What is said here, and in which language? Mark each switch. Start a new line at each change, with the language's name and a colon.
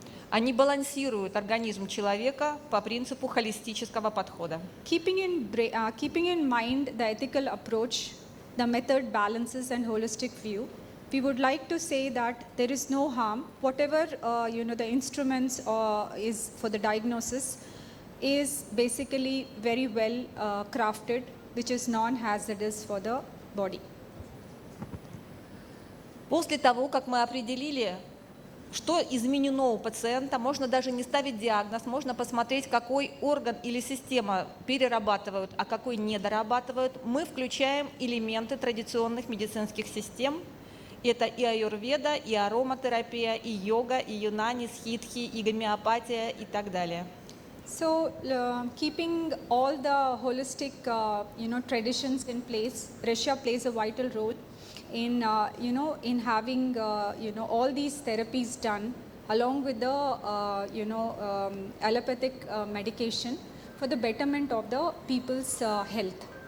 Russian: Они балансируют организм человека по принципу холистического подхода.
English: Keeping in mind the ethical approach, the method balances and holistic view, we would like to say that there is no harm. Whatever the instruments is for the diagnosis is basically very well crafted, which is non-hazardous for the body.
Russian: После того, как мы определили, что изменено у пациента, можно даже не ставить диагноз, можно посмотреть, какой орган или система перерабатывают, а какой недорабатывают. Мы включаем элементы традиционных медицинских систем. Это и аюрведа, и ароматерапия, и йога, и юнани, схитхи, и гомеопатия и так далее.
English: So keeping all the holistic traditions in place, Russia plays a vital role in in having all these therapies done along with the allopathic medication for the betterment of the people's health.